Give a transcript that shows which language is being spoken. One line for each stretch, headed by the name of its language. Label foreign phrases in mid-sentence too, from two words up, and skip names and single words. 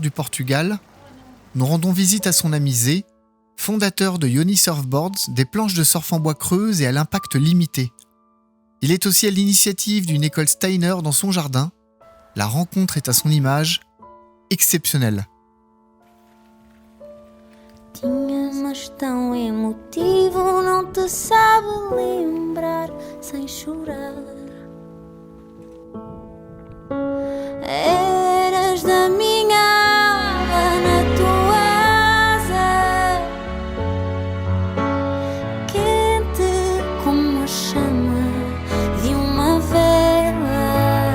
French: du Portugal, nous rendons visite à son ami Zé, fondateur de Yoni Surfboards, des planches de surf en bois creuses et à l'impact limité. Il est aussi à l'initiative d'une école Steiner dans son jardin. La rencontre est à son image, exceptionnelle.
Portuguese: Tinha, mas tão emotivo, não te sabe lembrar sem chorar. Eras da minha alma na tua asa, quente como a chama de uma vela.